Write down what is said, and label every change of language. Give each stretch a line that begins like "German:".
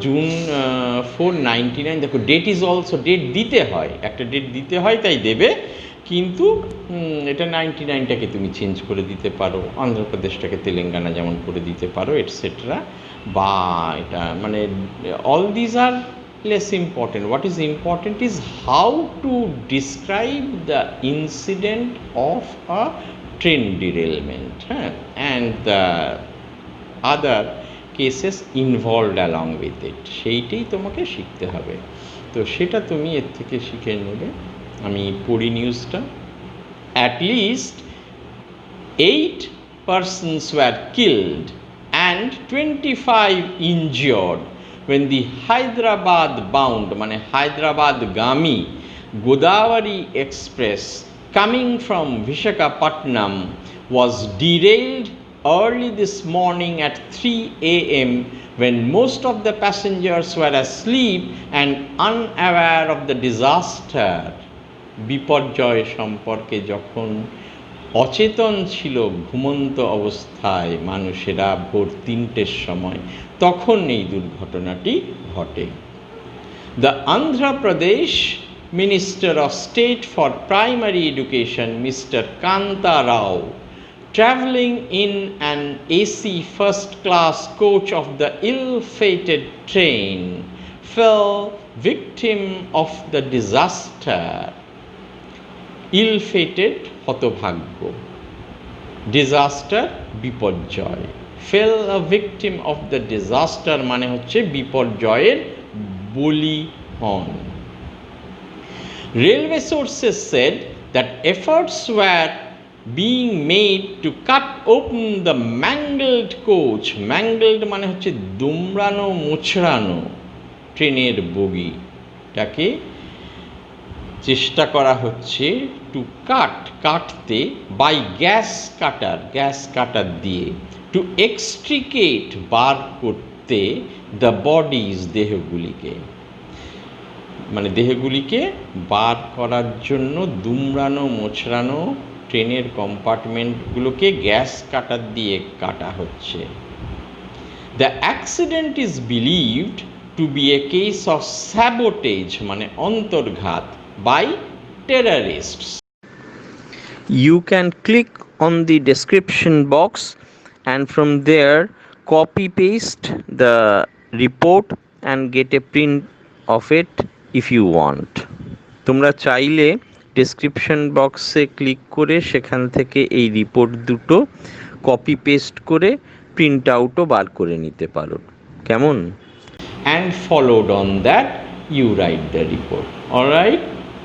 Bangla: June 4, 1999। দেখো,
English: date is also,
Bangla: date দিতে হয়, একটা ডেট দিতে হয় তাই দেবে, কিন্তু এটা 99টাকে তুমি চেঞ্জ করে দিতে পারো, অন্ধ্রপ্রদেশটাকে তেলেঙ্গানা যেমন করে দিতে পারো, এটসেট্রা। বা এটা মানে
English: All these are less important. What is important is how to describe the incident of a train derailment, and the other cases involved along with it.
Bangla: সেইটাই তোমাকে শিখতে হবে, তো সেটা তুমি এর থেকে শিখে নেবে। আমি পড়ি নিউজটা।
English: At least 8 persons were killed and 25 injured when the Hyderabad bound,
Bangla: মানে হায়দ্রাবাদগামী
English: Godavari Express coming from Visakhapatnam was derailed early this morning at 3 a.m. when most of the passengers were asleep and unaware of the disaster.
Bangla: বিপর্যয় সম্পর্কে যখন অচেতন ছিল, ঘুমন্ত অবস্থায় মানুষেরা ভোর 3টের সময়, তখন এই দুর্ঘটনাটি ঘটে।
English: The Andhra Pradesh Minister of State for Primary Education, Mr. Kanta Rao, travelling in an AC first-class coach of the ill-fated train, fell victim of the disaster. Ill-fated, হতভাগ্য, disaster, বিপর্যয়, fell a victim of the disaster
Bangla: মানে হচ্ছে বিপর্যয়ের বলি হন।
English: Railway sources said that efforts were being made to cut open the mangled coach.
Bangla: Mangled মানে হচ্ছে দুমড়ানো মোচড়ানো ট্রেনের বগিটাকে চেষ্টা করা হচ্ছে টু কাটতে বাই গ্যাস কাটার দিয়ে
English: to extricate
Bangla: বার করতে
English: the bodies
Bangla: দেহগুলিকে, মানে দেহগুলিকে বার করার জন্য দুমড়ানো মোচড়ানো ট্রেনের কম্পার্টমেন্টগুলোকে গ্যাস কাটার দিয়ে কাটা হচ্ছে।
English: the accident is believed to be a case of sabotage,
Bangla: মানে অন্তর্ঘাত,
English: By terrorists. You can click on the description box and from there copy paste the report and get a print of it if you want.
Bangla: তোমরা চাইলে description বক্সে click করে সেখান থেকে এই report দুটো copy paste করে প্রিন্ট আউটও বার করে নিতে পারো, কেমন?
English: And followed on that you write the report. All right.